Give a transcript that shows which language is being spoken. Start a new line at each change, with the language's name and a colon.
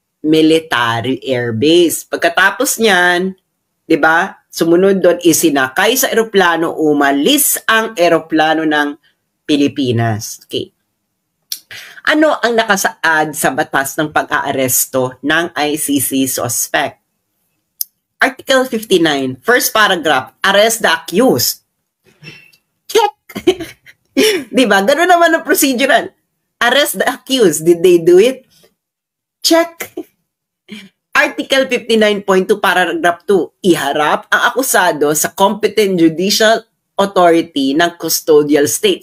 Filipino: Military Air Base. Pagkatapos niyan, di ba? Sumunod doon, isinakay sa aeroplano, umalis ang aeroplano ng Pilipinas. Okay. Ano ang nakasaad sa batas ng pag-aaresto ng ICC suspect?
English: Article 59, first paragraph, arrest the accused.
Filipino: Check! Diba? Ganun naman ang procedural.
English: Arrest the accused. Did they do it? Check!
Filipino: Article 59.2, paragraph 2, iharap ang akusado sa
English: competent judicial authority
Filipino: ng custodial state.